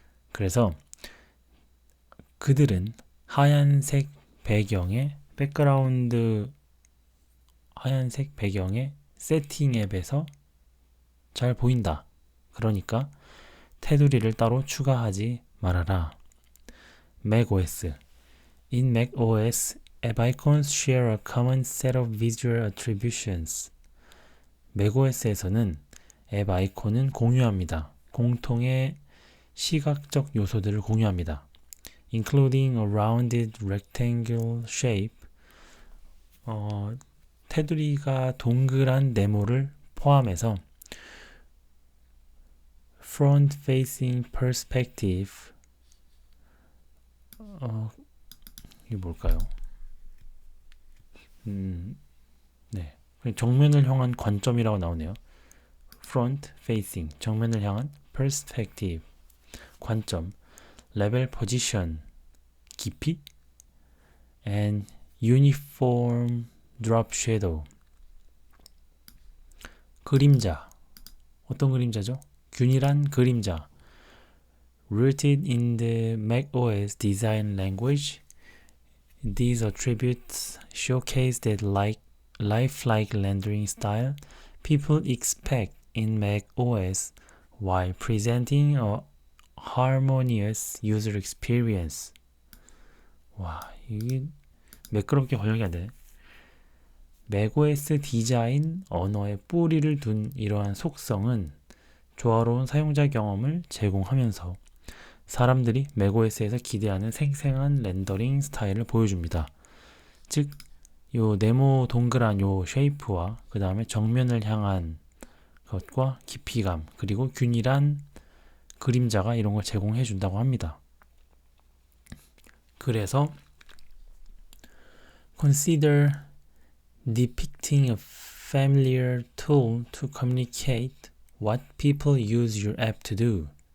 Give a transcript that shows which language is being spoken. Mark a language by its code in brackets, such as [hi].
[ko] 그래서 그들은 하얀색 배경에 백그라운드 하얀색 배경에 세팅 앱에서 잘 보인다. 그러니까 테두리를 따로 추가하지 말아라. [en] macOS. In macOS, app icons share a common set of visual attributions. [ko] macOS에서는 앱 아이콘은 공유합니다. 공통의 시각적 요소들을 공유합니다. [en] Including a rounded rectangle shape. [ko] 테두리가 동그란 네모를 포함해서 [en] front-facing perspective. [ko] 이게 뭘까요? 네, 정면을 향한 관점이라고 나오네요. front-facing, 정면을 향한 perspective, 관점. [en] level position, 깊이. and uniform drop shadow. [ko] 그림자. 어떤 그림자죠? 균일한 그림자. [en] Rooted in the macOS design language, these attributes showcase that lifelike rendering style people expect in macOS while presenting a harmonious user experience. [ko] 와, 이게 매끄럽게 번역이 안 되네. macOS 디자인 언어의 뿌리를 둔 이러한 속성은 조화로운 사용자 경험을 제공하면서 사람들이 macOS에서 기대하는 생생한 렌더링 스타일을 보여줍니다. 즉, 요 네모 동그란 요 쉐이프와 그 다음에 정면을 향한 것과 깊이감 그리고 균일한 그림자가 이런 걸 제공해 준다고 합니다. [en] 그래서 consider depicting a familiar tool to communicate what people use your app to do.